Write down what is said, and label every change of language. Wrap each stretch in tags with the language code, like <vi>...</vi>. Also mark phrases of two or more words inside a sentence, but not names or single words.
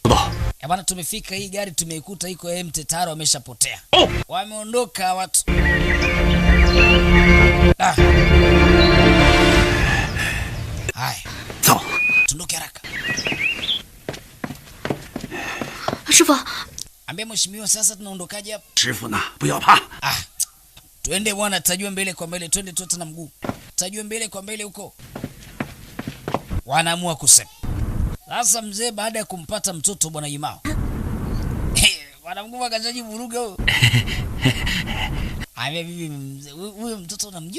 <sw>Bwana tumefika, hii gari tumeikuta iko empty, tayari wameshapotea. Wameondoka watu. Hai.</sw> <zh>走。</zh> <sw>Tundoke haraka.</sw> <zh>师傅，</zh> <sw>Ambia mheshimiwa sasa tunaondokaje hapa?</sw> <zh>师傅呢，不要怕。</zh> <sw>Twende bwana, tutajua mbele kwa mbele, twende tu na mguu. Tutajua mbele kwa mbele huko. Wanaamua kusema. Sasa mzee baada ya kumpata mtoto bwana Imao. Bwana mkubwa akajaji vuruga huyo. Ame bibi mzee, huyo mtoto unamjua?</sw>